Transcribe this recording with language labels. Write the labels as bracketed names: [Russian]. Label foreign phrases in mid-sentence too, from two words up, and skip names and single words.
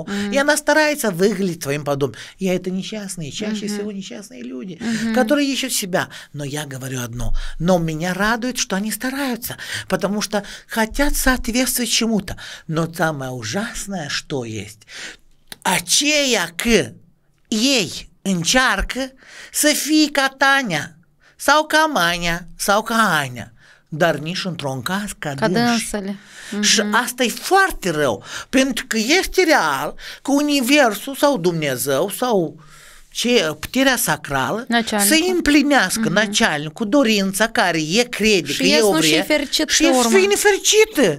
[Russian] И она старается выглядеть своим подобным. И это несчастные, чаще всего несчастные люди, которые ищут себя. Но я говорю одно, но меня радует, что они стараются, потому что хотят соответствовать чему-то. Но самое ужасное, что есть, [Romanian] aceea că ei încearcă să fie ca Tania sau ca Mania sau ca Ania, dar nici într-un caz ca dânsele. Și asta e foarte rău, pentru că este real că Universul sau Dumnezeu sau puterea sacrală să împlinească начальnicul dorința care e crede că e o vrea și e să fie nefericită.